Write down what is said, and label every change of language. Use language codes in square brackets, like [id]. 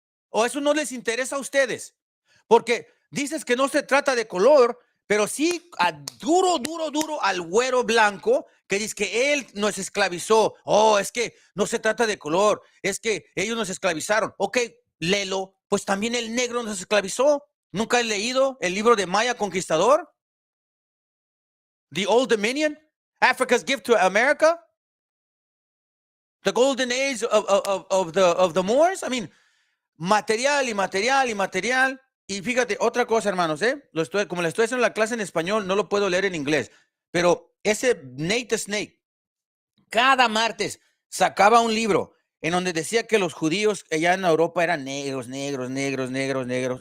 [es] ¿O eso no les interesa a ustedes? Porque dices que no se trata de color, pero sí duro al güero blanco que dice que él nos esclavizó. Oh, es que no se trata de color, es que ellos nos esclavizaron. Ok, léelo, pues también el negro nos esclavizó. ¿Nunca has leído el libro de Maya Conquistador? [en] The Old Dominion, Africa's Gift to America, the golden age of the Moors. I mean, [es] material y material y material. Y fíjate, otra cosa, hermanos, como le estoy haciendo la clase en español, no lo puedo leer en inglés. Pero ese Nate the Snake, cada martes sacaba un libro en donde decía que los judíos allá en Europa eran negros.